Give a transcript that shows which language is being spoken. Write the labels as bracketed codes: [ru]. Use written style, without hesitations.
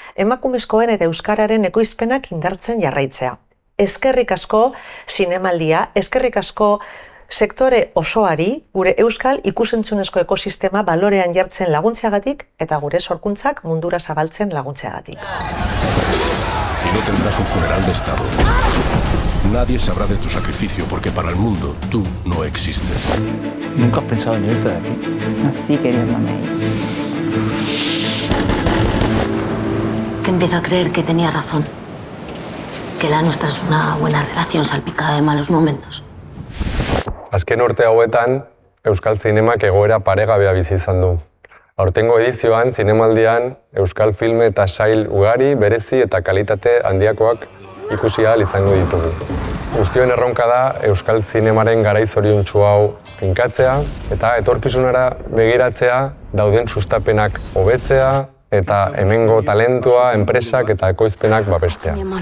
[eu] Emakumezkoen eta euskararen ekoizpenak indartzen jarraitzea. Eskerrik asko zinemaldia, eskerrik asko sektore osoari gure euskal ikusentzunezko ekosistema balorean jartzen laguntzeagatik eta gure sorkuntzak mundura zabaltzen laguntzeagatik. [es] Y no tendrás un funeral de estado. Nadie sabrá de tu sacrificio porque para el mundo tú no existes. ¿Nunca has pensado en irte de aquí? Así queriéndome ir. Que empiezo a creer que tenía razón. Que la nuestra es una buena relación salpicada de malos momentos. [eu] Azken urte hauetan, euskal zinemak egoera paregabea bizi izan du. Aurtengo edizioan, zinemaldian, euskal filme eta sail ugari, berezi eta kalitate handiakoak ikusi ahal izango ditugu. Guztioen erronka da euskal zinemaren garai zoriontsu hau finkatzea eta etorkizunera begiratzea, dauden sustapenak hobetzea eta hemengo talentua, enpresak eta ekoizpenak babestea.